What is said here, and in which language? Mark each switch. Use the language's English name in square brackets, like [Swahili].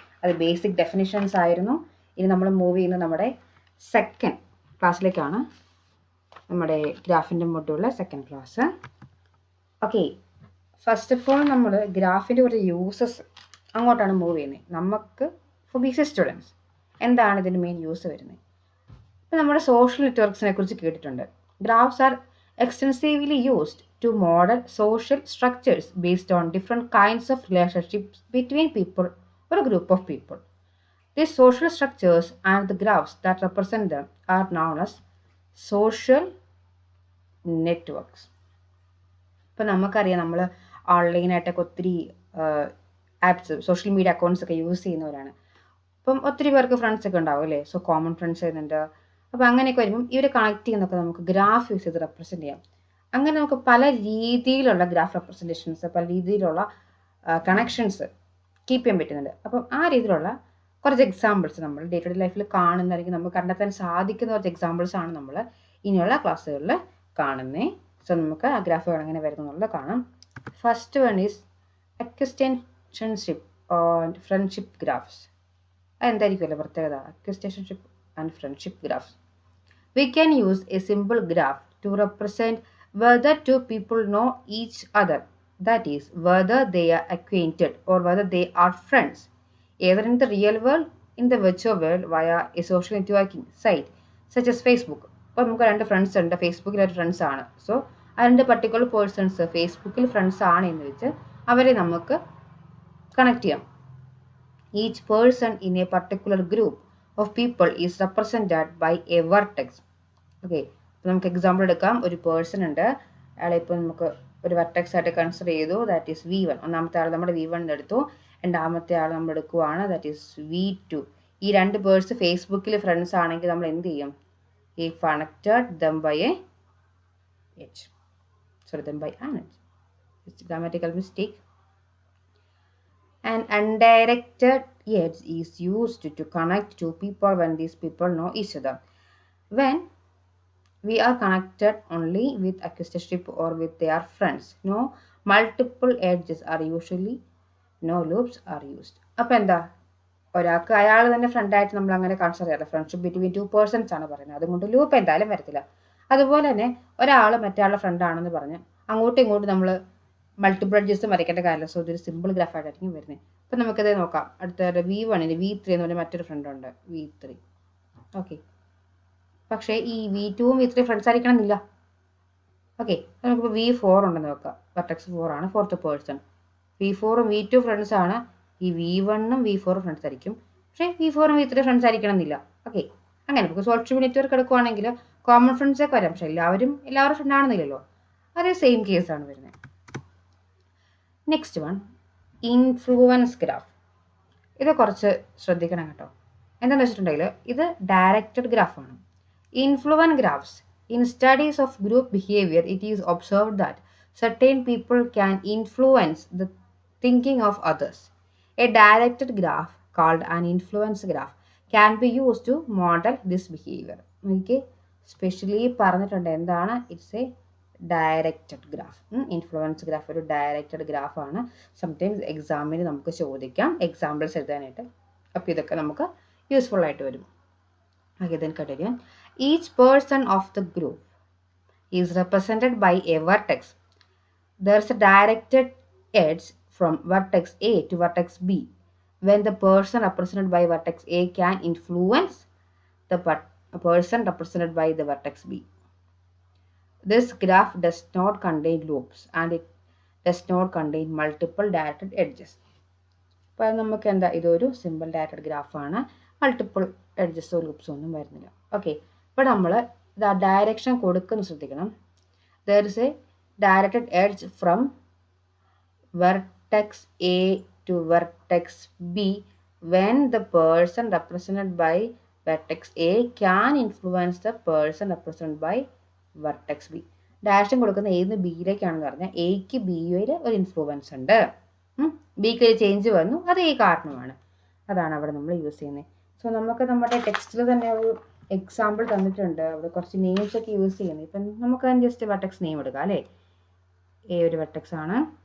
[Malayalam] അത് basic definitions ആയിരുന്നു. ഇനി നമ്മൾ മൂവ് ചെയ്യുന്നത് നമ്മുടെ സെക്കൻഡ് ക്ലാസ്സിലേക്കാണ്, നമ്മുടെ ഗ്രാഫിൻ്റെ മൊഡ്യൂളിലെ second class. Okay, first of all നമ്മൾ ഗ്രാഫിൻ്റെ ഒരു യൂസസ് അങ്ങോട്ടാണ് മൂവ് ചെയ്യുന്നത്. നമുക്ക് [English] for BC students [Malayalam] എന്താണ് ഇതിൻ്റെ മെയിൻ യൂസ് വരുന്നത്? ഇപ്പം നമ്മുടെ സോഷ്യൽ നെറ്റ്വർക്ക്സിനെ കുറിച്ച് കേട്ടിട്ടുണ്ട്. [English] Graphs are extensively used to model social structures based on different kinds of relationships between people or a group of people. These social structures and the graphs that represent them are known as social networks. [Malayalam] ഇപ്പം നമുക്കറിയാം, നമ്മൾ ഓൺലൈനായിട്ടൊക്കെ ഒത്തിരി apps, social media accounts ഒക്കെ use ചെയ്യുന്നവരാണ്. അപ്പം ഒത്തിരി പേർക്ക് friends ഒക്കെ ഉണ്ടാവും അല്ലേ? സോ കോമൺ ഫ്രണ്ട്സ് ചെയ്യുന്നുണ്ട്. അപ്പോൾ അങ്ങനെയൊക്കെ വരുമ്പം ഇവരെ കണക്ട് ചെയ്യുന്നതൊക്കെ നമുക്ക് ഗ്രാഫ് യൂസ് ചെയ്ത് റെപ്രസെൻറ്റ് ചെയ്യാം. അങ്ങനെ നമുക്ക് പല രീതിയിലുള്ള ഗ്രാഫ് റെപ്രസെൻറ്റേഷൻസ്, പല രീതിയിലുള്ള കണക്ഷൻസ് കീപ്പ് ചെയ്യാൻ പറ്റുന്നുണ്ട്. അപ്പം ആ രീതിയിലുള്ള കുറച്ച് എക്സാമ്പിൾസ് നമ്മൾ ഡേ ടു ഡേ ലൈഫിൽ കാണുന്ന, അല്ലെങ്കിൽ നമുക്ക് കണ്ടെത്താൻ സാധിക്കുന്ന കുറച്ച് എക്സാമ്പിൾസ് ആണ് നമ്മൾ ഇനിയുള്ള ക്ലാസ്സുകളിൽ കാണുന്നത്. സോ നമുക്ക് ആ ഗ്രാഫുകൾ എങ്ങനെ വരുന്നുള്ളത് കാണാം. [English] First one is acquaintanceship and friendship graphs. [Malayalam] അതെന്തായിരിക്കുമല്ലോ പ്രത്യേകത? [English] Acquaintanceship and friendship graphs. We can use a simple graph to represent whether two people know each other, that is, whether they are acquainted or whether they are friends, either in the real world, in the virtual world, via a social networking site such as Facebook. [Malayalam] അപ്പോൾ നമുക്ക് രണ്ട് friends ഉണ്ട്, ഫേസ്ബുക്കിൽ ഒരു friends ആണ്. So ആ രണ്ട് particular persons ഫേസ്ബുക്കിൽ ഫ്രണ്ട്സ് ആണ് എന്ന് വെച്ച് അവരെ നമുക്ക് കണക്ട് ചെയ്യാം. [English] Each person in a particular group of people is represented by a vertex. [Malayalam] Okay, അപ്പോൾ നമുക്ക് എക്സാമ്പിൾ എടുക്കാം. ഒരു പേഴ്സൺ ഉണ്ട്, അയാളെ ഇപ്പോൾ നമുക്ക് ഒരു വെർട്ടെക്സ് ആയിട്ട് കൺസിഡർ ചെയ്തു, [English] That is V1. [Malayalam] ഒന്നാമത്തെ ആൾ നമ്മുടെ V1 എടുത്തു, രണ്ടാമത്തെ ആൾ നമ്മൾ എടുക്കുവാണ്, [English] That is V2. [Malayalam] ഈ രണ്ട് പേഴ്സ് ഫേസ്ബുക്കിൽ ഫ്രണ്ട്സ് ആണെങ്കിൽ നമ്മൾ എന്ത് ചെയ്യും? ഈ connected [English] Them by a edge, sorry them by an edge. It's grammatical mistake. An undirected edge is used to connect two people when these people know each other. When we are connected only with acquaintanceship or with their friends, no multiple edges are usually, no loops are used. [Malayalam] അപ്പോൾ എന്താ, ഒരാൾക്ക് അയാൾ തന്നെ ഫ്രണ്ടായിട്ട് നമ്മൾ അങ്ങനെ consider ചെയ്യാറില്ല. [English] friendship between two persons [Malayalam] ആണ് പറയുന്നത്, അതുകൊണ്ട് ലൂപ്പ് എന്തായാലും വരത്തില്ല. അതുപോലെ തന്നെ ഒരാൾ മറ്റേ ഫ്രണ്ടാണെന്ന് പറഞ്ഞ് അങ്ങോട്ടും ഇങ്ങോട്ടും നമ്മൾ മൾട്ടിപ്പിൾ എഡ്ജസ് വരയ്ക്കേണ്ട കാര്യമില്ല. സോ ഇതൊരു സിമ്പിൾ ഗ്രാഫായിട്ടായിരിക്കും വരുന്നത്. അപ്പം നമുക്കത് നോക്കാം. അടുത്ത V1 V3 എന്ന് പറഞ്ഞാൽ മറ്റൊരു ഫ്രണ്ട് ഉണ്ട്, V3. ഓക്കെ, പക്ഷേ ഈ V2 V3 ഫ്രണ്ട്സ് ആയിരിക്കണം എന്നില്ല. ഓക്കെ, നമുക്കിപ്പോൾ V4 ഉണ്ടെന്ന് നോക്കാം. വെർട്ടെക്സ് 4 ആണ്, fourth person. V4 V2 friends ആണ്, ഈ V1 V4 ഫ്രണ്ട്സ് ആയിരിക്കും. പക്ഷേ V4 V3 ഫ്രണ്ട്സ് ആയിരിക്കണം എന്നില്ല. ഓക്കെ, അങ്ങനെ നമുക്ക് സോഷ്യൽ നെറ്റ്വർക്ക് എടുക്കുവാണെങ്കിൽ കോമൺ ഫ്രണ്ട്സ് ഒക്കെ വരാം, പക്ഷേ എല്ലാവരും ഫ്രണ്ട് ആണെന്നില്ലല്ലോ. അതേ സെയിം കേസാണ് വരുന്നത്. [English] Next one, influence graph. [Malayalam] ഇത് കുറച്ച് ശ്രദ്ധിക്കണം കേട്ടോ. എന്താണെന്ന് വെച്ചിട്ടുണ്ടെങ്കിൽ ഇത് directed ഗ്രാഫാണ്. Influence graphs. [English] In studies of group behaviour it is observed that certain people can influence the thinking of others. A directed graph called an influence graph can be used to model this behavior. [Malayalam] എനിക്ക് specially പറഞ്ഞിട്ടുണ്ട് എന്താണ്, [English] It's a directed graph. [Malayalam] Influence graph ഒരു directed ഗ്രാഫാണ്. Sometimes എക്സാമിന് നമുക്ക് ചോദിക്കാം examples എഴുതാനായിട്ട്. അപ്പോൾ ഇതൊക്കെ നമുക്ക് യൂസ്ഫുൾ ആയിട്ട് വരും. [English] Okay, then continue. Each person of the group is represented by a vertex. There is a directed edge from vertex A to vertex B. When the person represented by vertex A can influence the person represented by the vertex B. This graph does not contain loops and it does not contain multiple directed edges. [Malayalam] അപ്പോൾ നമുക്ക് എന്താ, ഇതൊരു simple directed ഗ്രാഫാണ്, multiple എഡ്ജസോ ലൂപ്സോ ഒന്നും വരുന്നില്ല. Okay, ഇപ്പോൾ നമ്മൾ direction കൊടുക്കുന്ന ശ്രദ്ധിക്കണം. [English] There is a directed edge from vertex A to vertex B when the person represented by vertex A can influence the person represented by vertex B. [Malayalam] Direction കൊടുക്കുന്ന ഏത് ബിയിലേക്കാണെന്ന് പറഞ്ഞാൽ എക്ക് ബിയിൽ ഒരു ഇൻഫ്ലുവൻസ് ഉണ്ട്, ബിക്ക് ഒരു ചേഞ്ച് വന്നു, അത് ഈ കാരണമാണ്. അതാണ് അവിടെ നമ്മൾ യൂസ് ചെയ്യുന്നത്. സോ നമുക്ക് നമ്മുടെ ടെക്സ്റ്റിൽ തന്നെ ഒരു എക്സാമ്പിൾ തന്നിട്ടുണ്ട്, അവിടെ കുറച്ച് നെയിംസ് ഒക്കെ യൂസ് ചെയ്യുന്നത്. ഇപ്പം നമുക്ക് ജസ്റ്റ് വെർട്ടെക്സ് നെയിം എടുക്കാം അല്ലേ. എ ഒരു വെർട്ടെക്സ് ആണ്,